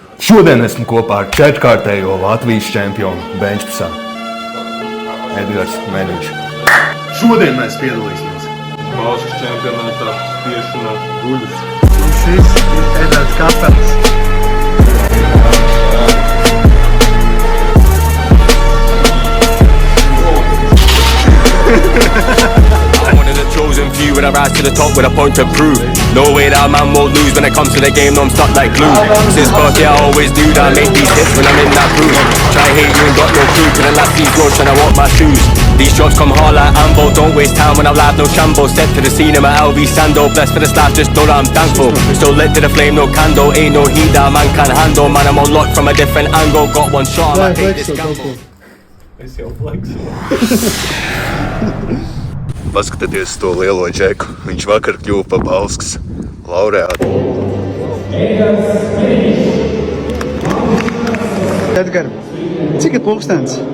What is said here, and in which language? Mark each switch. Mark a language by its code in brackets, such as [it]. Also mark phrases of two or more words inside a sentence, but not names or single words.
[lv] Šodien esmu kopā ar četrkārtējo Latvijas čempionu benčpresā Edgars Meļņš. Šodien mēs piedalīsimies Valsts čempionātā spiešanā guļus. Šis ir Edgars Kapels. [en] I'm one of the chosen few when I rise to the top with a point to prove. No way that a man won't lose when it comes to the game, no I'm stuck like glue. Since birth, yeah, I always knew that I make these hits when I'm in that groove. Try hate you and got no clue, till the last seat road trying to walk my shoes. These shots come hard like ambo, don't waste time when I'm live, no shambo. Step to the scene in my LV sando, blessed for the slap, just know that I'm thankful. Still lit to the flame, no candle, ain't no heat that a man can handle. Man, I'm unlocked from a different angle, got one shot, I might take this gamble. [lv] Es jau flexu. Paskatieties to lielo džeku. Viņš vakar kļuva pa Bauskas laureātu. Edgar, cik ir pulkstens?